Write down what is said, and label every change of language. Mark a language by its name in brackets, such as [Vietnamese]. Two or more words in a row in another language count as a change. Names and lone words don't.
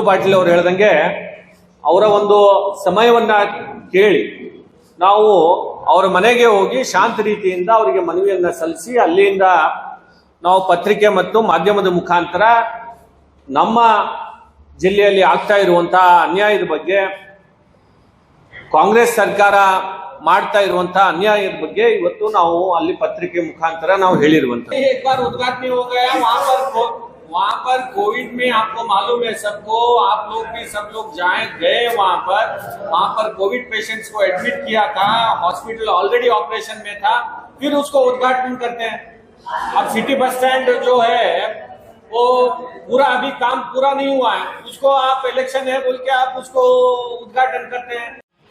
[Kannada] ಪಾಟೀಲ್ ಅವರು ಹೇಳ್ದಂಗೆ ಅವರ ಒಂದು ಸಮಯವನ್ನ ಕೇಳಿ ನಾವು ಅವರ ಮನೆಗೆ ಹೋಗಿ ಶಾಂತ ರೀತಿಯಿಂದ ಅವರಿಗೆ ಮನವಿಯನ್ನ ಸಲ್ಲಿಸಿ ಅಲ್ಲಿಂದ ನಾವು ಪತ್ರಿಕೆ ಮತ್ತು ಮಾಧ್ಯಮದ ಮುಖಾಂತರ ನಮ್ಮ ಜಿಲ್ಲೆಯಲ್ಲಿ ಆಗ್ತಾ ಇರುವಂತಹ ಅನ್ಯಾಯದ ಬಗ್ಗೆ, ಕಾಂಗ್ರೆಸ್ ಸರ್ಕಾರ ಮಾಡ್ತಾ ಇರುವಂತಹ ಅನ್ಯಾಯದ ಬಗ್ಗೆ ಇವತ್ತು ನಾವು ಅಲ್ಲಿ ಪತ್ರಿಕೆ ಮುಖಾಂತರ ನಾವು ಹೇಳಿರುವಂತ. [Hindi] एक बार उद्घाटन हो गया वहाँ पर कोविड में आपको मालूम है सबको, आप लोग भी सब लोग गए वहाँ पर [English] covid patients [Hindi] को एडमिट किया था, [English] hospital already operation [Hindi] में था, फिर उसको उद्घाटन करते हैं। अब [English] city bus stand [Hindi] जो है वो पूरा अभी काम पूरा नहीं हुआ है, उसको आप इलेक्शन है बोल के आप उसको उद्घाटन करते हैं।